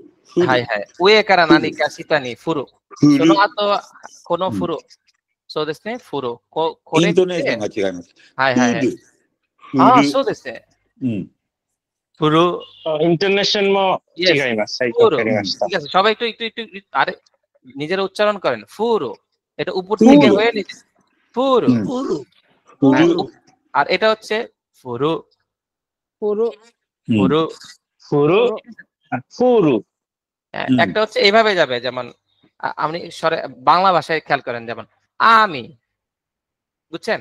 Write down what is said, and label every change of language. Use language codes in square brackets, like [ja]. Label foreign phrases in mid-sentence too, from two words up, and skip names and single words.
[ja] はいはい。上から何か下に振る。その後は、この振る。そうですね。振る。これイントネーションが違います。はいはい。そうですね。振る。イントネーションも違います。はい、わかりました。 [bn] সবাই একটু আরে নিজেরা উচ্চারণ করেন। ফুরু। এটা উপর থেকে হয়ে নিচে। ফুরু। আর এটা হচ্ছে ফুরু। ফুরু। ফুরু। ফুরু। ফুরু। একটা হচ্ছে এইভাবে যাবে, যেমন আপনি বাংলা ভাষায় খেয়াল করেন, যেমন আমি, বুঝছেন?